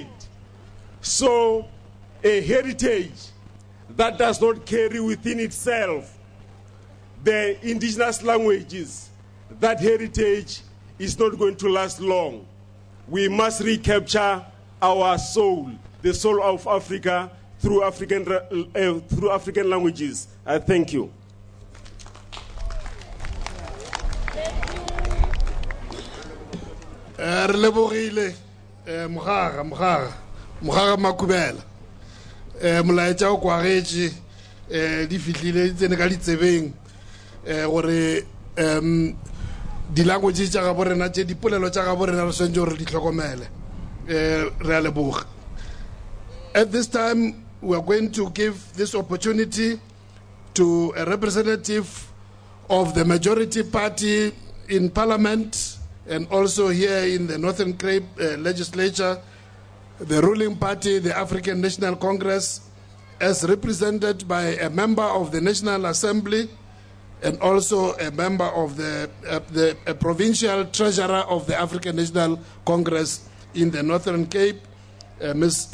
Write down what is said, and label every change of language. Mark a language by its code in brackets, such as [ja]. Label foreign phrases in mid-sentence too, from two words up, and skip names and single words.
[en] So a heritage that does not carry within itself the indigenous languages, that heritage is not going to last long. We must recapture our soul, the soul of Africa, through African languages. Thank you. [nso] Re lebogile mogara Makubela molaetša o kwagetše di fihlile di tsene ka ditsebeng gore di-language tša gabo rena tše dipolelo tša gabo rena re swantše gore di hlokomele re a leboga. [en] At this time we are going to give this opportunity to a representative of the majority party in parliament and also here in the Northern Cape legislature, the ruling party, the African National Congress, as represented by a member of the National Assembly and also a member of the provincial treasurer of the African National Congress in the Northern Cape, Ms.